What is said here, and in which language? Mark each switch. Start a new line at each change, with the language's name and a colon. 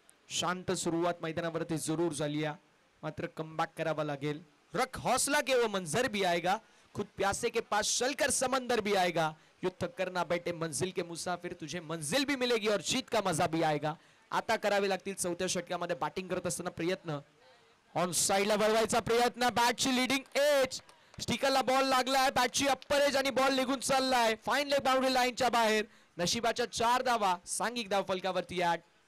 Marathi: शांत सुरुवात मैदानावरती जरूर झाली आहे, मात्र कमबॅक करावा लागेल.
Hindi: रख हौसला के वो मंजर भी आएगा, खुद प्यासे के पास चलकर समंदर भी आएगा. युद्ध करना बैठे मंजिल के मुसाफिर, तुझे मंजिल भी मिलेगी और जीत का मजा भी आएगा.
Marathi: आता करावे लागतील चौथ्या षटकामध्ये बॅटिंग करत असताना प्रयत्न. ऑन साइडला वळवायचा प्रयत्न. बॅटची लीडिंग एज. स्टिकरला बॉल लागलाय. बॅटची अप्पर एज आणि बॉल निघून चाललाय फाईन लेग बाउंड्री लाईनच्या बाहेर. नशिबाच्या 4 धावा सांघिक धाव फलकावरती ऍड.